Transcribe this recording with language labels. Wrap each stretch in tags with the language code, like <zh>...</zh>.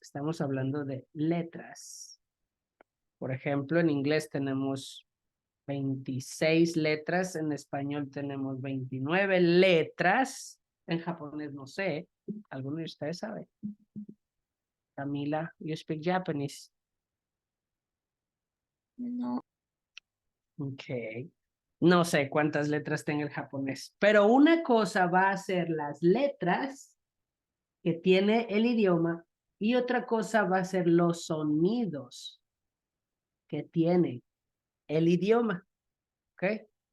<es>Estamos hablando de letras. Por ejemplo, en inglés tenemos 26 letras, en español tenemos 29 letras, en japonés no sé, ¿alguno de ustedes sabe?</es> <en>Camila, you speak Japanese.</en> <es>No. Ok. No sé cuántas letras tenga el japonés, pero una cosa va a ser las letras que tiene el idioma y otra cosa va a ser los sonidos que tiene el idioma. ¿Ok?</es>